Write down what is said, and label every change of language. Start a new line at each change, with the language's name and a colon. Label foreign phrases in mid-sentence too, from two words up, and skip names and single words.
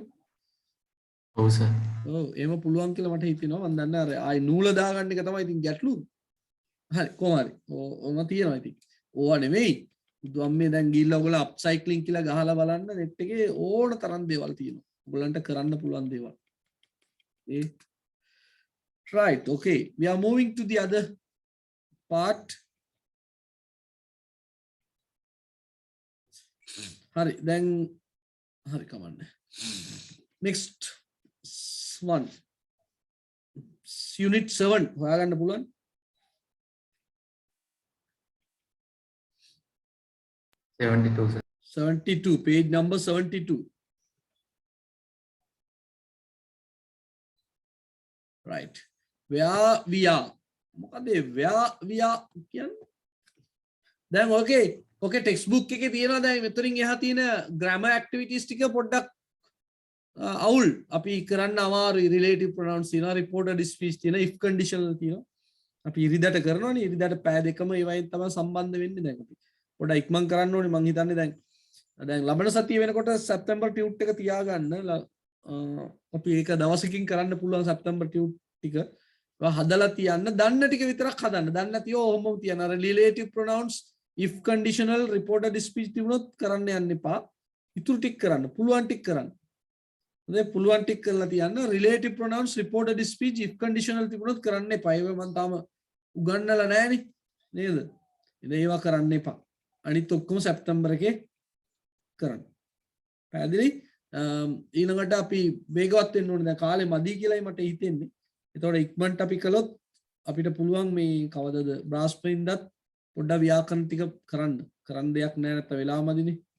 Sinhala: ඔව් සර් ඔව් එහෙම පුළුවන් කියලා මට හිතෙනවා මම දන්නේ අර ආයි නූල දාගන්න එක තමයි ඉතින් ගැටලු හරි කොහොම හරි ඕම තියෙනවා ඉතින් ඕවා නෙමෙයි බුදුම්මේ දැන් ගිහිල්ලා ඔයගොල්ලෝ
English: up cycling
Sinhala: කියලා ගහලා බලන්න net එකේ ඕන තරම් දේවල් තියෙනවා ඔයගොල්ලන්ට කරන්න පුළුවන් දේවල්
English: right okay we are moving to the other part hari then hari කමන්නේ next one unit 7
Sinhala: හොයාගන්න පුළුවන්
English: 72 sir 72 page number 72 right where we are මොකද where we are
Sinhala: කියන්නේ දැන්
English: okay textbook
Sinhala: එකේ තියෙනවා දැන් මෙතනින් එහා තියෙන
English: grammar activities
Sinhala: ටික පොඩ්ඩක් අවුල් අපි කරන්න අමාරුයි
English: relative pronouns තියෙනවා reported speech තියෙනවා if conditional තියෙනවා
Sinhala: අපි ඉරිදට කරනවනේ ඉරිදට පෑ දෙකම ඒවයින් තමයි සම්බන්ධ වෙන්නේ දැන් අපි පොඩ්ඩක් ඉක්මන් කරන්න ඕනේ මං හිතන්නේ දැන් ලබන සතිය වෙනකොට
English: September tute
Sinhala: එක තියාගන්න අපි ඒක දවසකින් කරන්න පුළුවන්
English: September tute
Sinhala: ටික හදලා තියන්න දන්න ටික විතරක් හදන්න දන්නේ නැතිව ඔහොමම තියන්න අර
English: relative pronouns if conditional reported speech
Sinhala: තිබුණොත් කරන්න යන්න එපා ඉතුරු ටික කරන්න පුළුවන් ටික කරන්න හොඳයි පුළුවන් ටික කරලා තියන්න
English: relative pronouns reported speech if conditional
Sinhala: තිබුණොත් කරන්න එපා ඒව මම තාම උගන්වලා නැහැනේ නේද ඉතින් ඒවා කරන්න එපා අනිත් ඔක්කොම සැප්තැම්බර් එකේ කරන්න පැහැදිලි ඊළඟට අපි වේගවත් වෙන්න ඕනේ දැන් කාලේ මදි කියලායි මට හිතෙන්නේ එතකොට ඉක්මනට අපි කළොත් අපිට පුළුවන් මේ කවදද බ්‍රාස්ප්‍රින්ටත් පොඩ්ඩක් ව්‍යාකරණ ටික කරන්න දෙයක් නැහැ නැත්නම් වෙලාව මදිනේ